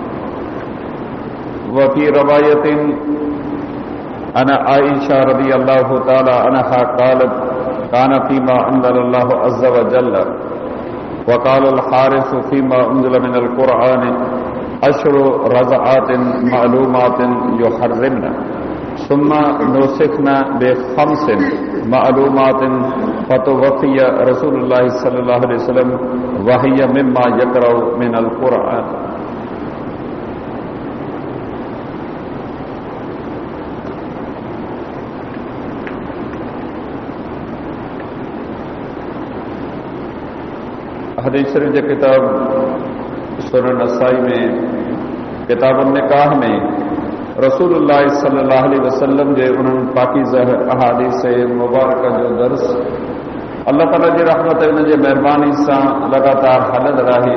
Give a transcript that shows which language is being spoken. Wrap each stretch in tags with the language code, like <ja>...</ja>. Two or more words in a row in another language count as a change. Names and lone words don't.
<ar>وفي رواية عن عائشة رضي الله تعالى عنها قالت كان فيما أنزل الله عز وجل وقال الحارث فيما أنزل من القرآن عشر رضعات معلومات يحرمن ثم نسخن بخمس معلومات فتوفي رسول الله صلى الله عليه وسلم وهي مما يقرأ من القرآن.</ar> <sd>हदीस शरीफ जे किताब सुनन नसाई में किताब निकाह में रसूलुल्लाह</sd> <ar>صلى الله عليه وسلم</ar> <sd>जे उन्हनि पाकीज़ह अहादीस मुबारक जो दर्स अल्लाह ताला जी रहमत उन जे महिरबानी सां लगातार हलंदड़ आहे।</sd>